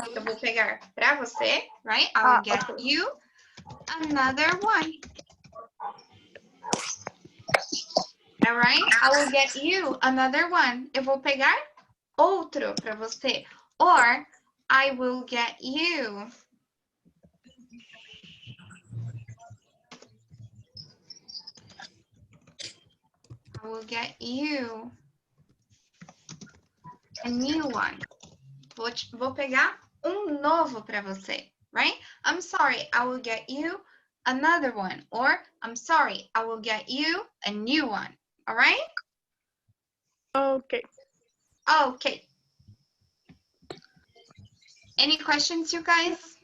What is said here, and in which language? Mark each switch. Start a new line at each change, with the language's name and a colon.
Portuguese: Eu vou pegar para você,
English: right? I will get you another one. All right? I will get you another one.
Portuguese: Eu vou pegar outro para você.
English: Or I will get you. I will get you a new one.
Portuguese: Vou pegar novo para você,
English: right? I'm sorry, I will get you another one. Or I'm sorry, I will get you a new one. All right? Okay. Okay. Any questions, you guys?